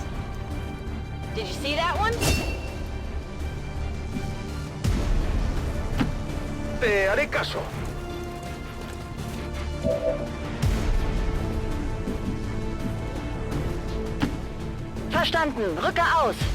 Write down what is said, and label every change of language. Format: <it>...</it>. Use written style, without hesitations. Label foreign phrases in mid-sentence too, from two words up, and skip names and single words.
<en>Did you see that one?</en> <es>Te haré caso.</es> <de>Verstanden. Rücke aus.</de>